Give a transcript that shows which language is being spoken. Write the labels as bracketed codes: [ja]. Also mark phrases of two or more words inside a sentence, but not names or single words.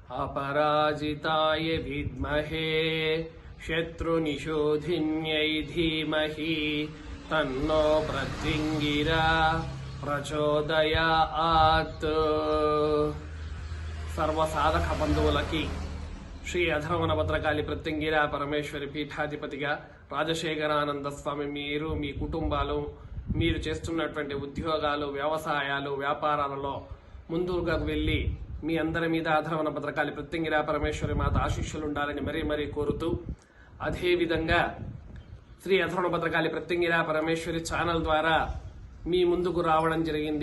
[sa] अपराजिताय विद्महे शत्रुनिशोधिन्यै धीमहि तन्नो प्रत्यङ्गिरा प्रचोदयात्। [te] सर्वसाधक बंधुవులకి శ్రీ అధర్వణ భద్రకాళి ప్రత్యంగిరా పరమేశ్వరి పీఠాధిపతిగా రాజశేఖరానంద స్వామి మీరు మీ కుటుంబాలు మీరు చేస్తున్నటువంటి ఉద్యోగాలు వ్యవసాయాలు వ్యాపారాలలో ముందుగా వెళ్ళి మీ అందరి మీద అధర్వణ భద్రకాళి ప్రత్యంగిరా పరమేశ్వరి మాత ఆశీస్సులు ఉండాలని మరీ మరీ కోరుతూ, అదేవిధంగా శ్రీ అధర్వణ భద్రకాళి ప్రత్యంగిరా పరమేశ్వరి ఛానల్ ద్వారా మీ ముందుకు రావడం జరిగింది.